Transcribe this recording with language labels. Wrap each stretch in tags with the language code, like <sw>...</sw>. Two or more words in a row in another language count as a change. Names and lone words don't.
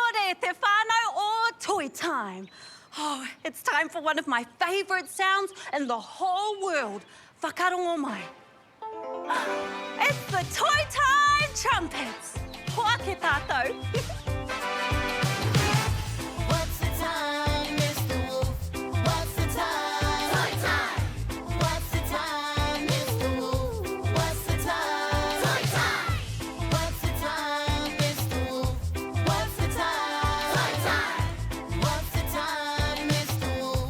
<mi>e te whānau o Toy Time.</mi> <en>Oh, it's time for one of my favourite sounds in the whole world.</en> <mi>Whakarongo mai.</mi> <en>It's the Toy Time trumpets.</en> <mi>Hoa ke tātou.</mi> <en>What's the time, Mr. Wolf? What's the time? Toy time! What's the time, Mr. Wolf? What's the time? Toy time! What's the time, Mr. Wolf? What's the time? Toy time! What's the time, Mr. Wolf?</en>